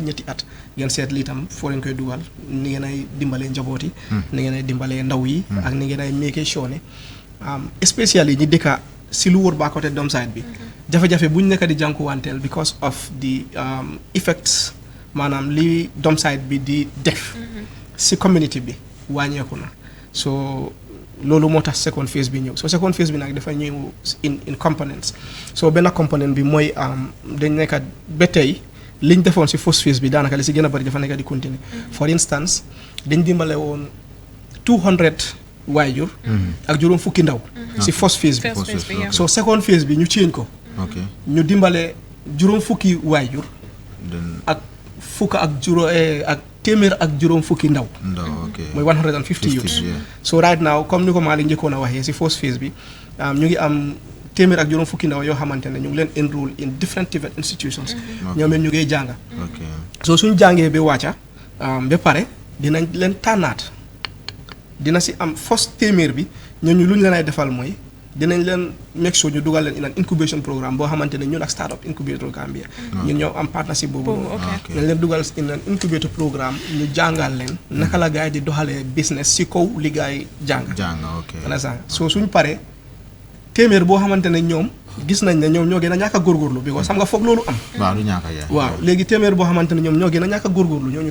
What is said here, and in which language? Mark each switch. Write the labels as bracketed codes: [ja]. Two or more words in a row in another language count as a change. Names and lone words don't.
[wo] 2 at ngeen seet lii tam foo leen koy dugal ni ngeen ay dimbalee njaboot yi ni ngeen ay dimbalee ndaw yi ak ni ngeen ay [en] make sure [wo] ne especially ñi dëkka si lu wóor ba côté Domside bi jafe-jafe buñ nekk di jànkuwanteel [en] because of the effects [wo] maanaam li Domside bi di def si community bi wàññeeku na so loolu moo tax [en] second phase [wo] bi ñëw so [en] second phase [wo] bi nag dafa ñëw in components so benn component bi mooy dañ nekk ba tey liñ defoon si [en] first phase [wo] bi daanaka li si gën a bëri dafa nekk di continuer [en] for instance [wo] dañ dimbale woon 200 waajur ak juróom fukki ndaw si [en] first phase [wo] bi so [en] second phase [wo] bi ñu change ko ñu dimbale juróom fukki waajur ak fukk ak téeméer ak juróom fukki ndaw mooy 150 [en] youths so right [wo] now comme ni ko Malick njëkkoon a waxee si [en] first phase [wo] bi ñu ngi am téeméer ak juróom fukki ndaw yoo xamante ne ñu ngi leen [en] enroll in different institutions [wo] ñoom it ñu ngi jàng so suñ jàngee ba wàcca ba pare dinañ leen tànnaat dina si am first téeméer bi ñooñu lu ñu leen ay defal mooy dinañ leen [en] make sure [wo] ñu dugal leen [en] in an incubation programme [wo] boo xamante ne ñun ak [en] startup incubator [wo] Gambia ñun ñoo am partnership boobu dañ leen dugal [en] in an incubator programme [wo] ñu jàngal leen naka la gars yi di doxalee business si kaw li gars yi jàng so suñ paree téeméer boo xamante ne ñoom gis nañ ne ñoom ñoo gën a ñàkk a góorgóorlu bi ko xam nga foog loolu am waaw léegi téeméer boo xamante ne ñoom ñoo gën a ñàkk a góorgóorlu ñooñu